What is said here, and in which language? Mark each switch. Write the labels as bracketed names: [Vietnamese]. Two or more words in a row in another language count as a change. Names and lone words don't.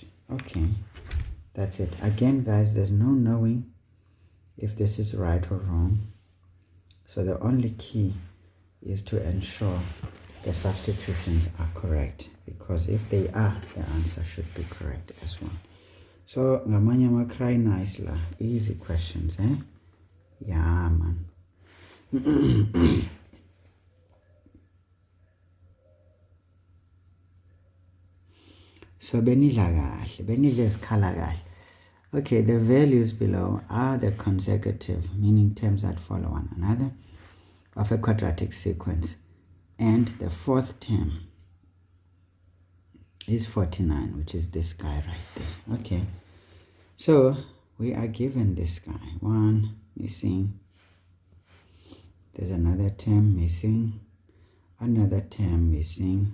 [English] Okay, that's it. Again, guys, there's no knowing if this is right or wrong. So the only key is to ensure the substitutions are correct, because if they are, the answer should be correct as well. So [Zulu] ngamanye makray [English] nice la, easy questions, eh? Yeah, man. [Zulu] So benidla kahle, benidla isikhala kahle. [English] Okay, the values below are the consecutive, meaning terms that follow one another, of a quadratic sequence, and the fourth term is 49, which is this guy right there. Okay, so we are given this guy, 1 missing, There's another term missing, another term missing.